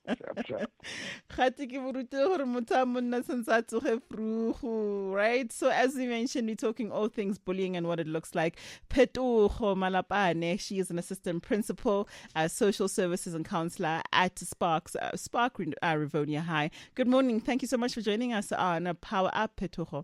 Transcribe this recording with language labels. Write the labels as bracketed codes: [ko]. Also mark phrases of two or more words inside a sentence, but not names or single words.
[en] Sure. [st] Kgate ke bo rutile gore motho a monna sentse a tsoge vroeg, right? [en] So as we mentioned, we're talking all things bullying and what it looks like. Phetogo Malapane, she is an assistant principal, social services and counselor at Spark Rivonia High. Good morning. Thank you so much for joining us on Power Up, Phetogo.